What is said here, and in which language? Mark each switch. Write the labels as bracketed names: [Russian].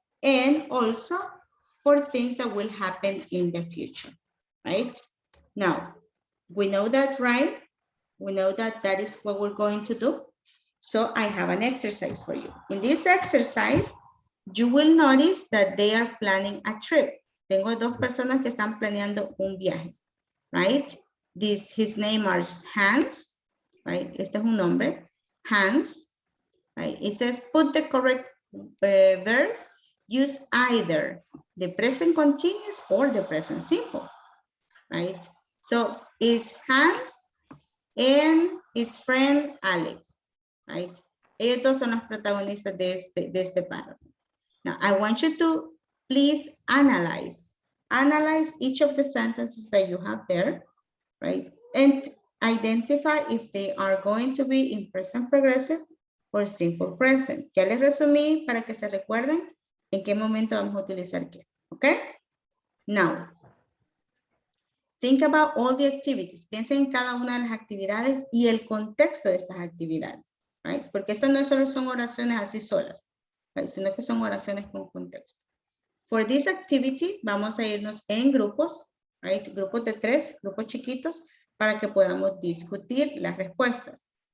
[English] And also for things that will happen in the future, right? Now, we know that, right? We know that that is what we're going to do. So I have an exercise for you. In this exercise, you will notice that they are planning a trip. [Spanish] Tengo dos personas que están planeando un viaje, right? [English] His name is Hans, right? [Spanish] Este es un nombre, [English] Hans, right? It says put the correct verbs, use either the present continuous or the present simple, right? So it's Hans and his friend Alex, right? [Spanish] Ellos dos son los protagonistas de este párrafo. [English] Now, I want you to please analyze each of the sentences that you have there, right? And identify if they are going to be in present progressive or simple present. [Spanish] Ya les resumí para que se recuerden en qué momento vamos a utilizar qué, okay? [English] Now, think about all the activities. [Spanish] Piensen en cada una de las actividades y el contexto de estas actividades, right? Porque estas no solo son oraciones así solas, right? Sino que son oraciones con contexto. [English] For this activity, [Spanish] vamos a irnos en grupos, right? Grupos de 3, grupos chiquitos, para que podamos discutir las respuestas.